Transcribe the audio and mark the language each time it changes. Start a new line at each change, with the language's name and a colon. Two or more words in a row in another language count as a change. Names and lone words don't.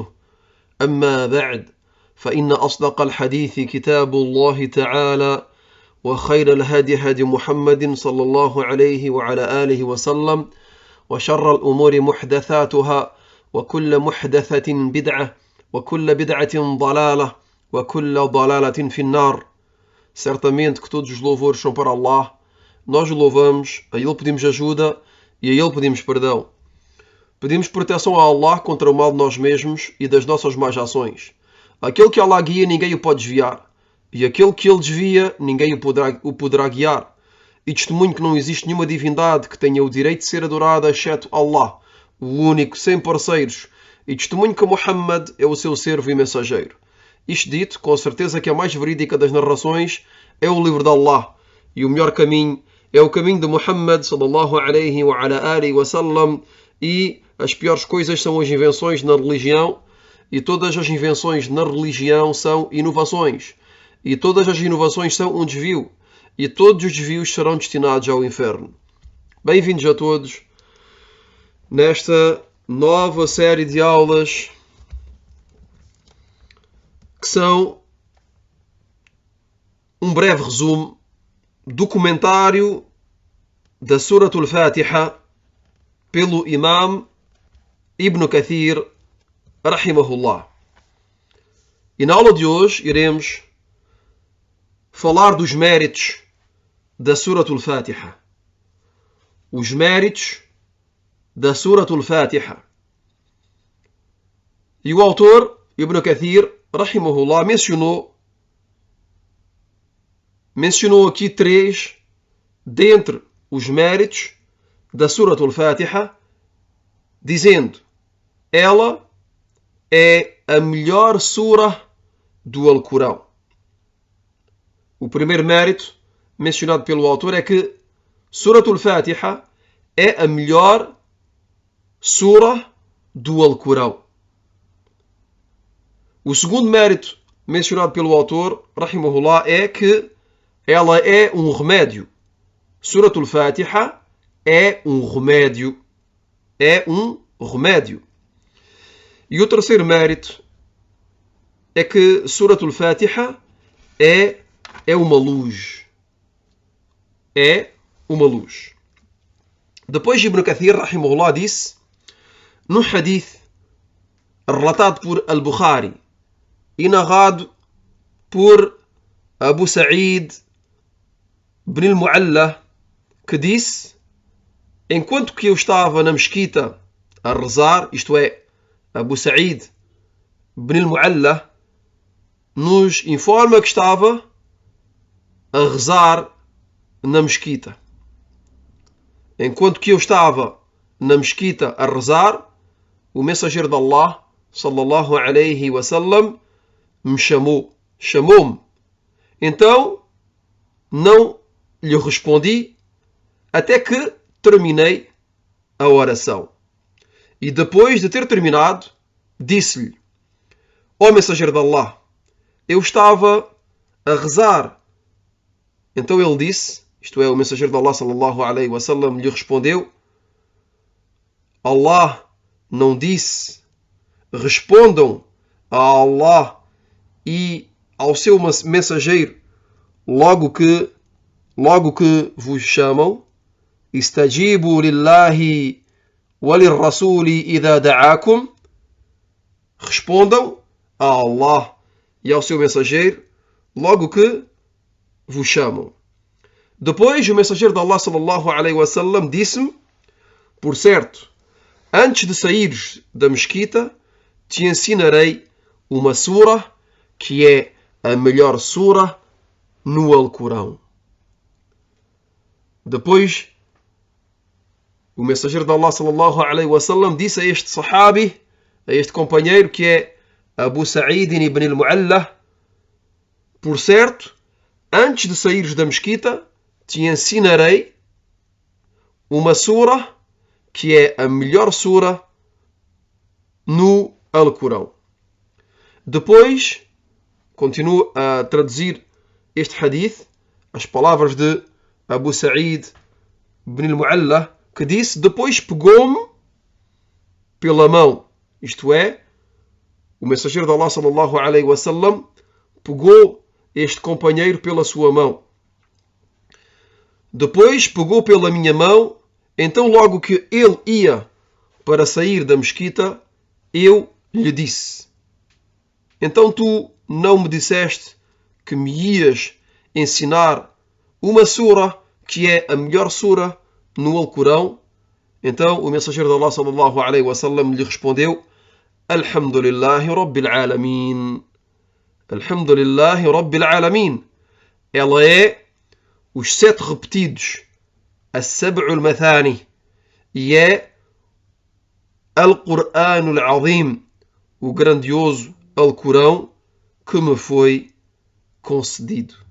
Arabic: أما بعد، فإن أصدق الحديث كتاب الله تعالى، وخير الهدي هدي محمد صلى الله عليه وعلى آله وسلم، وشر الأمور محدثاتها، وكل محدثة بدعة، وكل بدعة ضلالة، وكل ضلالة في النار.
Portuguese: Certamente que todos os louvores são para Allah. Nós o louvamos, a Ele pedimos ajuda e a Ele pedimos perdão. Pedimos proteção a Allah contra o mal de nós mesmos e das nossas más ações. Aquele que Allah guia, ninguém o pode desviar. E aquele que Ele desvia, ninguém o poderá guiar. E testemunho que não existe nenhuma divindade que tenha o direito de ser adorada, exceto Allah, o único, sem parceiros. E testemunho que Muhammad é o seu servo e mensageiro. Isto dito, com certeza que a mais verídica das narrações é o livro de Allah. E o melhor caminho é o caminho de Muhammad
Arabic: صلى الله عليه وعلى آله وسلم.
Portuguese: E as piores coisas são as invenções na religião. E todas as invenções na religião são inovações. E todas as inovações são um desvio. E todos os desvios serão destinados ao inferno. Bem-vindos a todos nesta nova série de aulas que são um breve resumo do comentário da Surat al-Fatiha pelo Imam Ibn Kathir rahimahullah. E na aula de hoje iremos falar dos méritos da Surat al-Fatiha. Os méritos da Surat al-Fatiha. E o autor, Ibn Kathir rahimahullah, mencionou aqui três dentre os méritos da Surat al-Fatiha, dizendo: ela é a melhor sura do Alcorão. O primeiro mérito mencionado pelo autor é que Surat al-Fatiha é a melhor sura do Alcorão. O segundo mérito mencionado pelo autor, rahimahullah, é que ela é um remédio. Surat al-Fatiha é um remédio. É um remédio. E o terceiro mérito é que Surat al-Fatiha é uma luz. É uma luz. Depois Ibn Kathir, rahimahullah, disse, no hadith relatado por Al-Bukhari e narrado por Abu Sa'id ibn al-Mu'alla, que disse: enquanto que eu estava na mesquita a rezar, isto é, Abu Sa'id ibn al-Mu'alla nos informa que estava a rezar na mesquita. Enquanto que eu estava na mesquita a rezar, o mensageiro de Allah
Arabic: صلى الله عليه وسلم
Portuguese: me chamou-me. Então não lhe respondi até que terminei a oração. E depois de ter terminado, disse-lhe: ó mensageiro de Allah, eu estava a rezar. Então ele disse, isto é, o mensageiro de Allah
Arabic: صلى الله عليه وسلم
Portuguese: lhe respondeu: Allah não disse: respondam a Allah e ao seu mensageiro logo que vos chamam?
Arabic: استجيبوا لله وللرسول إذا دعاكم.
Portuguese: Respondam a Allah e ao seu mensageiro logo que vos chamam. Depois o mensageiro de Allah
Arabic: صلى الله عليه وسلم
Portuguese: disse-me: por certo, antes de saíres da mesquita, te ensinarei uma sura que é a melhor sura no Alcorão. Depois, o mensageiro de Allah
Arabic: صلى الله عليه وسلم
Portuguese: disse a este sahabi, a este companheiro que é Abu Sa'id ibn al-Mu'alla: por certo, antes de saíres da mesquita, te ensinarei uma sura que é a melhor sura no Alcorão. Depois, continuo a traduzir este hadith, as palavras de Abu Sa'id ibn al-Mu'alla, que disse: depois pegou-me pela mão, isto é, o mensageiro de Allah
Arabic: صلى الله عليه وسلم
Portuguese: pegou este companheiro pela sua mão. Depois pegou pela minha mão, então logo que ele ia para sair da mesquita, eu lhe disse: então tu não me disseste que me ias ensinar uma sura que é a melhor sura no Alcorão? Então o mensageiro de Allah
Arabic: صلى الله عليه وسلم
Portuguese: lhe respondeu:
Arabic: الحمد لله رب العالمين. الحمد لله رب العالمين.
Portuguese: Ela é os 7 repetidos,
Arabic: السبع المثاني,
Portuguese: e é
Arabic: القرآن العظيم,
Portuguese: o grandioso Alcorão que me foi concedido.